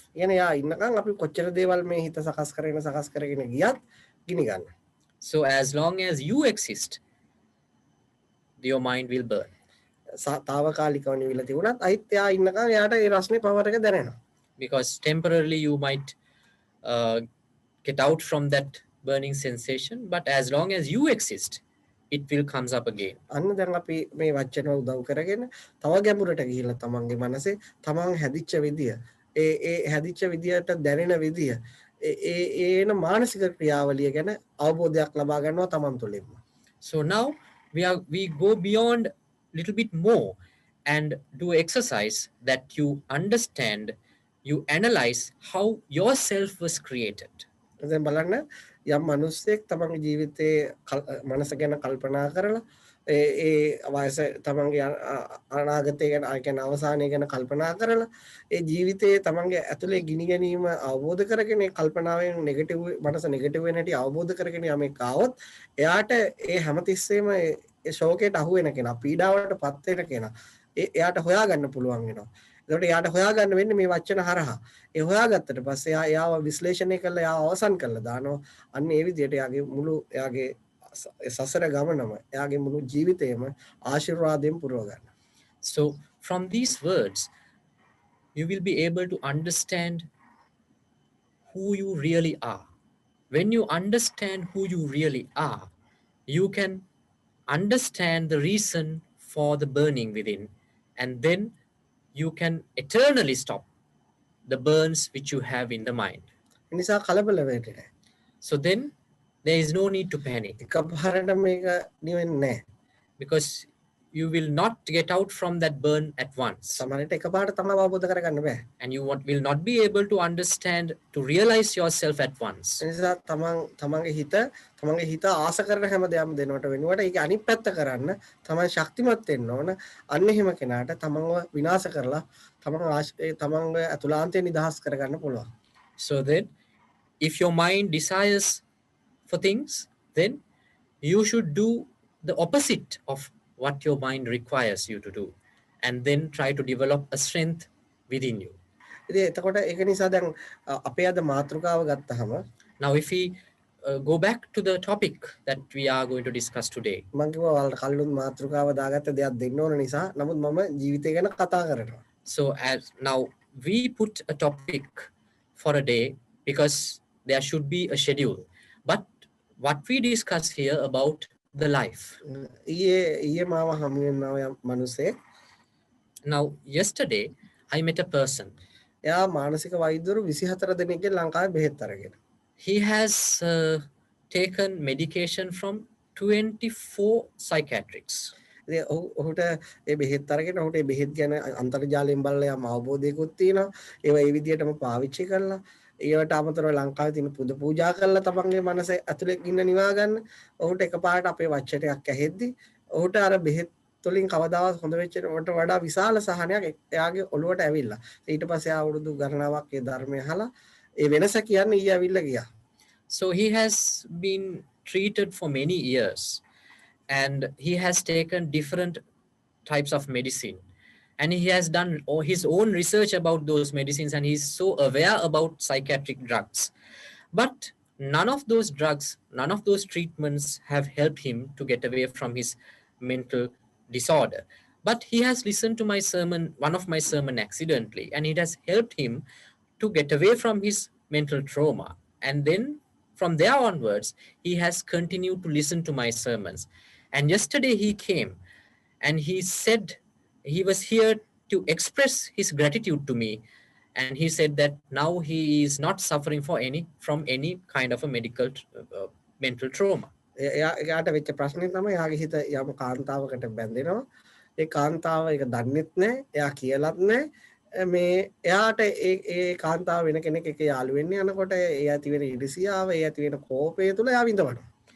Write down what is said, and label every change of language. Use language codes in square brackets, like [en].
[si] කියන්නේ යා ඉන්නකන් අපි කොච්චර දේවල් මේ හිත සකස් කරගෙන ගියත් ගිනි ගන්න. [en] So as long as you exist, your mind will burn. [si] తాවකාලිකව නිවිලා තිබුණත් අයිත් යා ඉන්නකන් යාට ඒ රස්නේ පවර් එක දැනෙනවා. [en] Because temporarily you might get out from that burning sensation, but as long as you exist, it will comes up again. [si] අන්න දැන් අපි මේ වචන උදව් කරගෙන තව ගැඹුරට ගිහිල්ලා තමන්ගේ මනසේ තමන් හැදිච්ච විදිය ඒ හැදිච්ච විදියට දැනෙන විදිය ඒන මානසික ක්‍රියාවලිය ගැන අවබෝධයක් ලබා ගන්නවා තමන් තුළින්ම. [en] So now we go beyond little bit more and do exercise that you understand, you analyze how yourself was created. [si] දැන් බලන්න යම් මිනිස්සෙක් තමන්ගේ ජීවිතයේ මනස ගැන කල්පනා කරලා ඒ වයස තමන්ගේ අනාගතය ගැන ඒ කියන්නේ අවසානය ගැන කල්පනා කරලා ඒ ජීවිතයේ තමන්ගේ ඇතුලේ ගිනි ගැනීම අවබෝධ කරගෙන ඒ කල්පනාවෙන් නෙගටිව් මනස නෙගටිව් වෙන හැටි අවබෝධ කරගෙන යමෙක් ආවොත් එයාට ඒ හැමතිස්සෙම ඒ ශෝකයට අහු වෙන කෙනා පීඩාවට පත් වෙන කෙනා එයාට හොයාගන්න පුළුවන් වෙනවා. ඒකට එයාට හොයාගන්න වෙන්නේ මේ වචන හරහා. ඒ හොයාගත්තට පස්සේ එයාව විශ්ලේෂණය කරලා එයාව අවසන් කරලා දානවා. අන්න ඒ විදිහට එයාගේ මුළු එයාගේ සසර ගමනම එයාගේ මුළු ජීවිතේම ආශිර්වාදයෙන් පුරව ගන්න. [en] So from these words, you will be able to understand who you really are. When you understand who you really are, you can understand the reason for the burning within, and then you can eternally stop the burns which you have in the mind. [si] එනිසා කලබල වෙන්නේ නැහැ. [en] So then there is no need to panic. [si] එකපාරට මේක නිවෙන්නේ නැහැ. [en] Because you will not get out from that burn at once. [si] සමහරවිට එකපාරට තමයි අවබෝධ කරගන්න බෑ. [en] And you will not be able to understand, to realize yourself at once. [si] එනිසා තමන්ගේ හිත ආස කරන හැම දෙයක්ම දෙනවට වෙනුවට ඒක අනිත් පැත්ත කරන්න තමන් ශක්තිමත් වෙන්න ඕන. අන්න එහෙම කෙනාට තමන්ව විනාශ කරලා තමන්ගේ අතුලාන්තය නිදහස් කරගන්න පුළුවන්. [en] So then if your mind desires for things, then you should do the opposite of what your mind requires you to do, and then try to develop a strength within you. [si] ඉතින් එතකොට ඒක නිසා දැන් අපේ අද මාතෘකාව ගත්තහම [en] Now if we go back to the topic that we are going to discuss today. [si] මම කිව්වා ඔයාලට කලින් මාතෘකාව දාගත්ත දෙයක් දෙන්න ඕන නිසා නමුත් මම ජීවිතය ගැන කතා කරනවා. [en] So as now we put a topic for a day because there should be a schedule. But what we discuss here about the life. [si] ඊයේ මාව හමු වෙනවා යම් මිනිසෙක්. [en] Now yesterday I met a person. [si] එයා මානසික වෛද්‍යවරු 24 දෙනෙක්ගේ ලංකාවේ බෙහෙත් අරගෙන. [en] He has taken medication from 24 psychiatrics. [si] ඔහුට ඒ බෙහෙත් අරගෙන ඔහුට ඒ බෙහෙත් ගැන අන්තර්ජාලයෙන් බලලා යම් අවබෝධයකුත් තියෙනවා. ඒවා ඒ විදිහටම පාවිච්චි කරලා ඒවට අමතරව ලංකාවේ තියෙන පුද පූජා කරලා තමන්ගේ මනස ඇතුලේ ඉන්න නිවා ගන්න. ඔහුට එකපාරට අපේ වචනයක් ඇහෙද්දි ඔහුට අර බෙහෙත් තුලින් කවදාවත් හොඳ වෙච්ච වට වඩා විශාල සහනයක් එයාගේ ඔළුවට ඇවිල්ලා. ඊට පස්සේ අවුරුදු ගණනාවක් ඒ ධර්මය අහලා ඒ වෙනස කියන්නේ ඊය ඇවිල්ලා ගියා. [en] So he has been treated for many years and he has taken different types of medicine and he has done his own research about those medicines and he's so aware about psychiatric drugs. But none of those drugs, none of those treatments have helped him to get away from his mental disorder. But he has listened to my sermon, one of my sermon accidentally, and it has helped him to get away from his mental trauma. And then from there onwards, he has continued to listen to my sermons. And yesterday he came and he said he was here to express his gratitude to me. And he said that now he is not suffering from any kind of a medical mental trauma. [si] එයාට වෙච්ච ප්‍රශ්නේ තමයි එයාගේ හිත යම් කාන්තාවකට බැඳෙනවා. ඒ කාන්තාව ඒක දන්නෙත් නැහැ. එයා කියලත් නැහැ. මේ එයාට ඒ කාන්තාව වෙන කෙනෙක් එක්ක යාළු වෙන්න යනකොට ඒ ඇති වෙන ඉරිසියාව, ඒ ඇති වෙන කෝපය තුල එයා විඳවනවා.